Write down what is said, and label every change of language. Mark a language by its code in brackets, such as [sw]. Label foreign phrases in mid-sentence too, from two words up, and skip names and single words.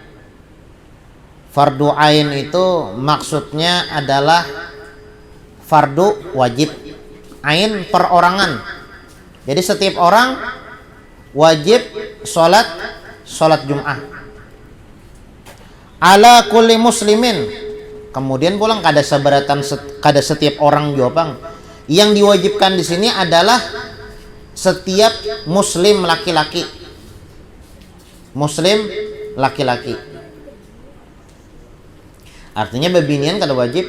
[id] Fardu ain itu maksudnya adalah fardu wajib, ain perorangan. Jadi setiap orang wajib salat Jumat. [ar] على كل مسلم. [bjn] Kemudian pulang kada seberatan kada setiap orang juga, Bang. [id] Yang diwajibkan di sini adalah setiap muslim laki-laki. Muslim laki-laki. [bjn] Artinya babinian kada wajib.